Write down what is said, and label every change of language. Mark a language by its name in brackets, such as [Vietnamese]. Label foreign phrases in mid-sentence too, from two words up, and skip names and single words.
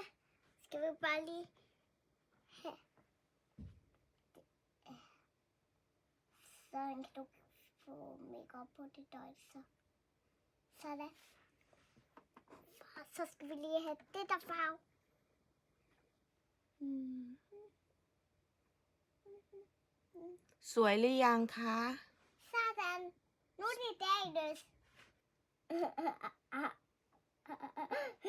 [Danish] Skal vi bare lige have. Så kan du få makeup på det døjse. Sådan. Så skal vi lige have det der farve. [Thai] สวยหรือยังคะ [Danish] Sådan. Nu er det dagens.